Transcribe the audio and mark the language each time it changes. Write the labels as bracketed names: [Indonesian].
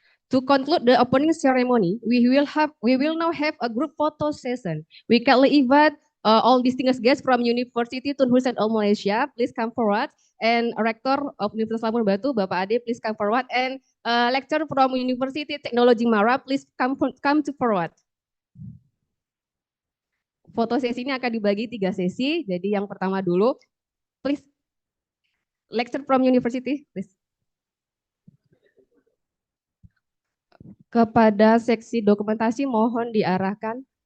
[English] To conclude the opening ceremony, we will now have a group photo session. We kindly invite all distinguished guests from University Tun Hussein Al Malaysia, please come forward. And Rector of Universitas Labuan Batu, Bapak Ade, please come forward. And lecturer from University Technology Mara, please come to forward. [Indonesian] Foto sesi ini akan dibagi 3 sesi. Jadi yang pertama dulu, please. [English] Lecturer from University, please. [Indonesian] Kepada seksi dokumentasi mohon diarahkan.